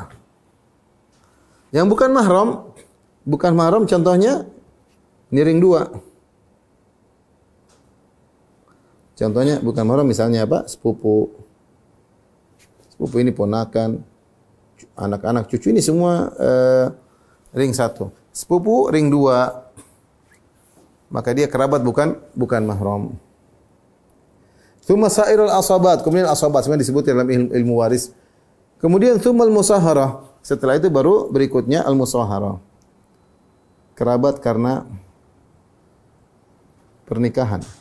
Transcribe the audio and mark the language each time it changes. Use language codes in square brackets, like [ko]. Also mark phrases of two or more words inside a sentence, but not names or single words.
[id] Yang bukan mahram contohnya ini ring 2. Contohnya bukan mahram misalnya apa? Sepupu. Sepupu ini ponakan, anak-anak, cucu ini semua ring 1. Sepupu ring 2. Maka dia kerabat bukan mahram. [ar] ثم سائر العصبات, [id] kemudian asabat sebenarnya disebut dalam ilmu waris. Kemudian [ar] ثم المصاهرة. [id] Setelah itu baru berikutnya al-musaharah. Kerabat karena pernikahan.